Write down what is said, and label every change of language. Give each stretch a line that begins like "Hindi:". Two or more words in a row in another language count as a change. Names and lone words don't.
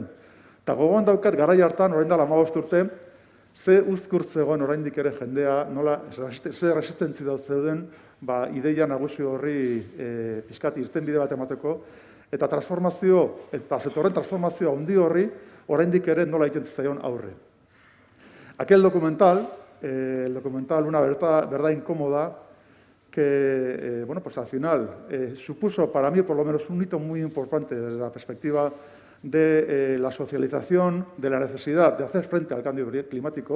Basque: Eta gogoan daukat garai hartan, orain dela 15 urte, ze uzkur zegoen oraindik ere jendea, nola ze resistentzi zeuden, ideia nagusi horri pixkat irtenbide bat emateko, eta transformazio, eta zetorren transformazio handi horri, oraindik ere nola egiten zaion aurre.
Spanish: Aquel documental, el documental Una verdad incómoda, que, al final supuso para mí por lo menos un hito muy importante desde la perspectiva de la socialización, de la necesidad de hacer frente al cambio climático.